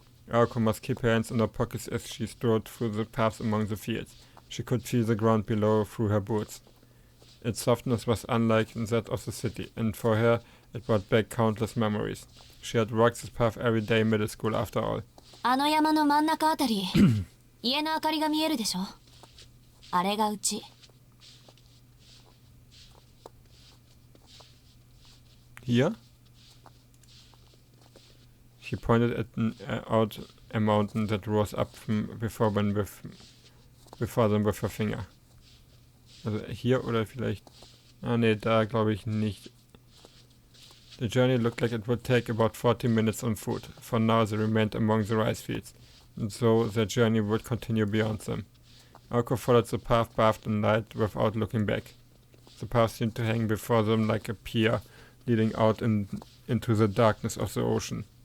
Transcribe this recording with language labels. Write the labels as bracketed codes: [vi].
[en] Aoko must keep her hands in her pockets as she strode through the paths among the fields. She could feel the ground below through her boots. Its softness was unlike that of the city, and for her it brought back countless memories. She had walked this path every day in middle school after all. [ja] あの山の真ん中あたり、家の明かりが見えるでしょ。あれがうち。 [en] Here? She pointed out a mountain that rose up before them with her finger. [de] Also hier oder vielleicht... Ah ne, da glaube ich nicht. [en] The journey looked like it would take about 40 minutes on foot. For now they remained among the rice fields, and so their journey would continue beyond them. Aoko followed the path bathed in light without looking back. The path seemed to hang before them like a pier leading out into the darkness of the ocean.